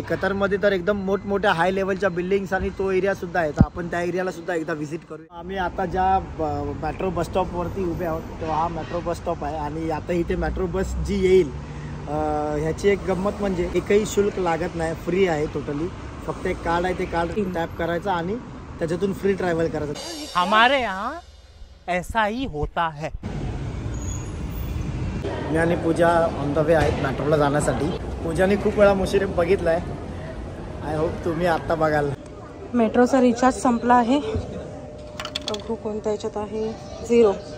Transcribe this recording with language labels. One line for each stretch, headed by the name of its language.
Marathi: कतरमध्ये तर एकदम मोठमोठ्या हाय लेवलच्या बिल्डिंग्स आणि तो एरिया सुद्धा आहे। तर आपण त्या एरियाला सुद्धा एकदा व्हिजिट करूया। आम्ही आता ज्या मेट्रो बस स्टॉपवरती उभे आहोत तो हा मेट्रो बस स्टॉप आहे आणि आता इथे मेट्रो बस जी येईल ह्याची एक गंमत म्हणजे एकही शुल्क लागत नाही, फ्री आहे टोटली। फक्त एक कार्ड आहे, ते कार्ड टॅप करायचं आणि त्याच्यातून फ्री ट्रॅव्हल करायचं।
Hindi: हमारे यहाँ ऐसा ही होता है।
Marathi: मी आणि पूजा ऑन द वे आहेत मेट्रोला जाण्यासाठी। पूजाने खूप वेळा मुशिरीफ बघितलाय, आय होप तुम्ही आत्ता बघाल। मेट्रोचा रिचार्ज संपला आहे, बघू कोणत्या याच्यात आहे। 0